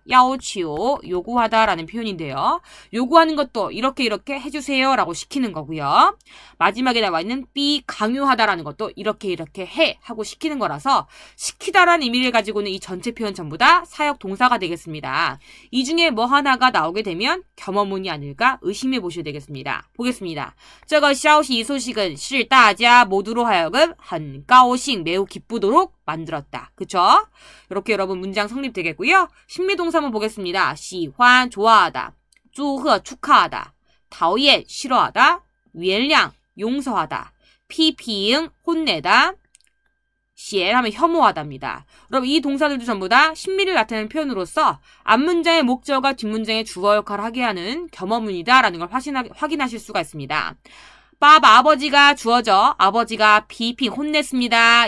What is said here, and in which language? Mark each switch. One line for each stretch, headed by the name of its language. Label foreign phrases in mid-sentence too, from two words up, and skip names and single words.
Korean: 야오, 치오, 요구하다라는 표현인데요. 요구하는 것도 이렇게 해주세요 라고 시키는 거고요. 마지막에 나와 있는 삐, 강요하다라는 것도 이렇게 해 하고 시키는 거라서 시키다라는 의미를 가지고는 이 전체 표현 전부 다 사역 동사가 되겠습니다. 이 중에 뭐 하나가 나오게 되면 겸허문이 아닐까 의심해 보셔야 되겠습니다. 보겠습니다.
Chinese: 这个消息
Korean: 이 소식은
Chinese: 是大家
Korean: 모두로 하여금
Chinese: 很高兴
Korean: 매우 기쁘도록 만들었다. 그쵸? 이렇게 여러분 문장 성립되겠고요. 심리동사 한번 보겠습니다. 喜欢 좋아하다, 祝贺 축하하다, 讨厌 싫어하다, 原谅 용서하다, 批评 혼내다, 写 하면 혐오하다입니다. 여러분 이 동사들도 전부 다 심리를 나타내는 표현으로서 앞문장의 목적어가 뒷문장의 주어 역할을 하게 하는 겸허문이다라는 걸 확인하실 수가 있습니다. 빠바 아버지가 주어져 아버지가 비핑 혼냈습니다.